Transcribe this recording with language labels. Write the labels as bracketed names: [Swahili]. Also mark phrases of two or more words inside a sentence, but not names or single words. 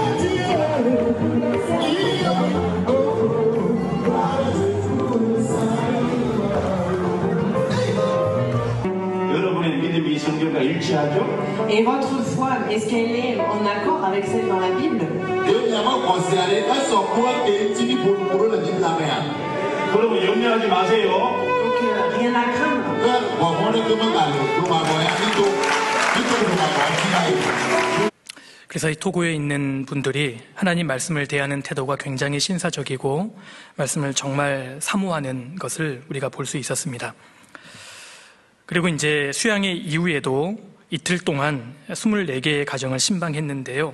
[Korean] 여러분의 믿음이 성경과 일치하죠? [French] Et votre foi, est-ce qu'elle est en accord avec celle dans la Bible? [Korean] 그러면 염려하지 마세요. [French] Donc rien à craindre. [Korean] 그래서 이 토고에 있는 분들이 하나님 말씀을 대하는 태도가 굉장히 신사적이고 말씀을 정말 사모하는 것을 우리가 볼 수 있었습니다. 그리고 이제 수양회 이후에도 이틀 동안 24개의 가정을 신방했는데요.